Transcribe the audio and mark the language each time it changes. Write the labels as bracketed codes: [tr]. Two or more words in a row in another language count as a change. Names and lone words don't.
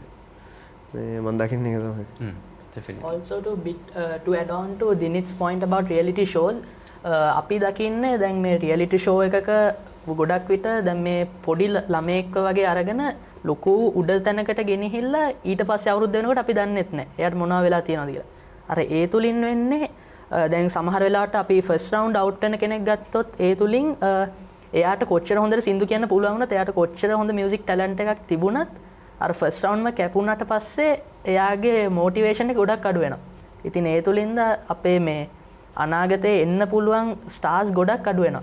[si] මේ මම දකින්නේ ඒක තමයි. [en] Definitely. Also to add on to Dinit's point about reality shows, [si] අපි දකින්නේ දැන් මේ [en] reality show [si] එකක ගොඩක් විට දැන් මේ පොඩි ළමයෙක්ව වගේ අරගෙන ලොකු උඩ තැනකට ගෙනහිල්ලා ඊට පස්සේ අවුරුද්ද වෙනකොට අපි දන්නෙත් නැහැ. එයාට මොනවා වෙලා තියෙනවද කියලා. අර ඒ තුලින් වෙන්නේ දැන් සමහර වෙලාවට අපි [en] first round out [si] වෙන කෙනෙක් ගත්තොත් ඒ තුලින් එයාට කොච්චර හොඳට සින්දු කියන්න පුළුවන් වුණත් එයාට කොච්චර හොඳ [en] music talent [si] එකක් තිබුණත් අර [en] first round [si] එක කැපුණාට පස්සේ එයාගේ motivation එක ගොඩක් අඩු වෙනවා. ඉතින් ඒ තුලින්ද අපේ මේ අනාගතේ එන්න පුළුවන් ස්ටාර්ස් ගොඩක් අඩු වෙනවා.